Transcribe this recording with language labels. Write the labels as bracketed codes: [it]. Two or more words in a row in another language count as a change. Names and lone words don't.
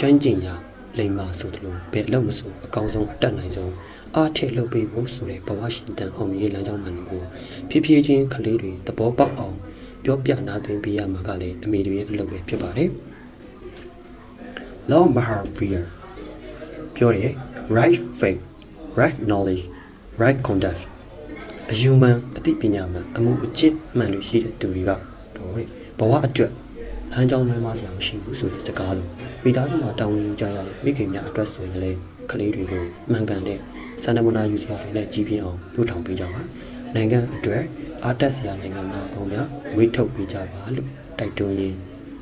[my] မ်းကျင်ရာလိမ္မာဆိုသလိုဘယ်လို့မဆိုအကောင်းဆုံးအတတ်နိုင်ဆုံးအားထည့်လုပ်ပေးဖို့ဆိုတဲ့ဘဝရှင်တန်အောင်မြင်လမ်းကြောင်းမှန်ကို ဖြည်းဖြည်းချင်းကလေးတွေသဘောပေါက်အောင်ပြောပြနာသွင်းပေးရမှာကလည်းအမေတွေရဲ့အလုပ်ပဲဖြစ် ပါတယ်။ Law Mahavir ပြောတယ် [en] right faith right knowledge right conduct [my] အယူမှန်အသိပညာမှန်အမှုအကျင့်မှန်လို့ရှိတဲ့သူတွေကတော့ဘဝအတွက်လမ်းကြောင်းလွှဲမစရာမရှိဘူးဆိုတဲ့စကားလိုမိသားစုမှာတောင်းယူကြရတဲ့မိခင်များအတွက်ဆိုရင်လည်းကလေးတွေကိုမှန်ကန်တဲ့စံနမူနာယူစရာတွေနဲ့ကြီးပြင်းအောင်ပြုထောင်ပေးကြပါနိုင်ငံအတွက်အားတက်စရာနိုင်ငံသားကောင်းများဝေးထုတ်ပေးကြပါလို့တိုက်တွန်းရင်း